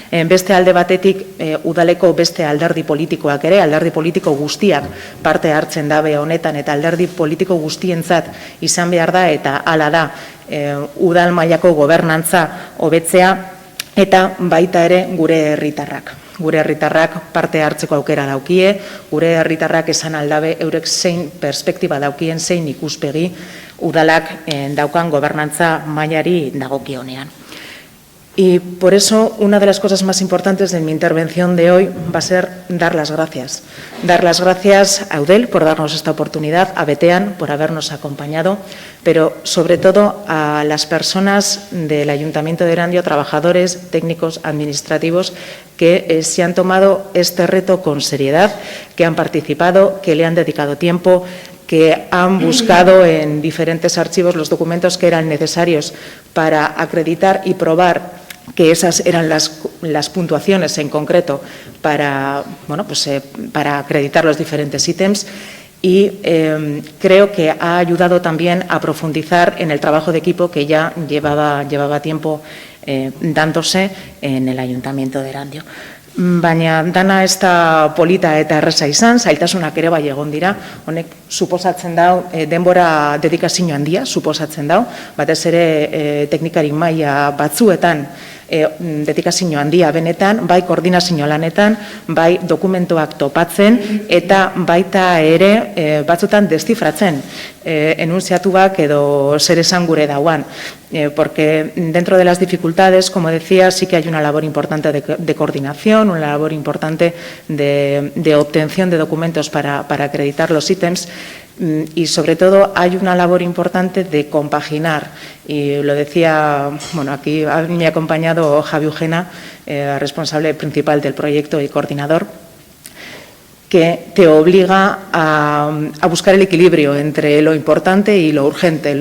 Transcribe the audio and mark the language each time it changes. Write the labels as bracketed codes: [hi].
[eu] Beste alde batetik udaleko beste alderdi politikoak ere, alderdi politiko guztiak parte hartzen dabe honetan eta alderdi politiko guztientzat izan behar da eta hala da udal mailako gobernantza hobetzea eta baita ere gure herritarrak. Gure herritarrak parte hartzeko aukera daukie, gure herritarrak esan aldabe eurek zein perspektiba daukien, zein ikuspegi udalak daukan gobernantza mailari dagokionean. [es] Y por eso una de las cosas más importantes de mi intervención de hoy va a ser dar las gracias. Dar las gracias a Eudel por darnos esta oportunidad, a Betean por habernos acompañado, pero sobre todo a las personas del Ayuntamiento de Erandio, trabajadores, técnicos, administrativos, que se han tomado este reto con seriedad, que han participado, que le han dedicado tiempo, que han buscado en diferentes archivos los documentos que eran necesarios para acreditar y probar que esas eran las puntuaciones en concreto para acreditar los diferentes ítems. Y creo que ha ayudado también a profundizar en el trabajo de equipo que ya llevaba tiempo dándose en el Ayuntamiento de Erandio. [eu] Baina dana ez da polita eta erresa izan, zailtasunak ere bai egon dira, honek suposatzen dau, denbora dedikazio handia suposatzen dau, batez ere teknikari maila batzuetan dedikazio handia benetan, bai koordinazio lanetan, bai dokumentuak topatzen eta baita ere batzutan deszifratzen enunziatuak edo zer esan gure dauan. [es] Porque dentro de las dificultades, como decía, sí que hay una labor importante de coordinación, una labor importante de obtención de documentos para acreditar los ítems y sobre todo hay una labor importante de compaginar. Y lo decía, aquí me ha acompañado Javi Eugena, responsable principal del proyecto y coordinador, que te obliga a buscar el equilibrio entre lo importante y lo urgente.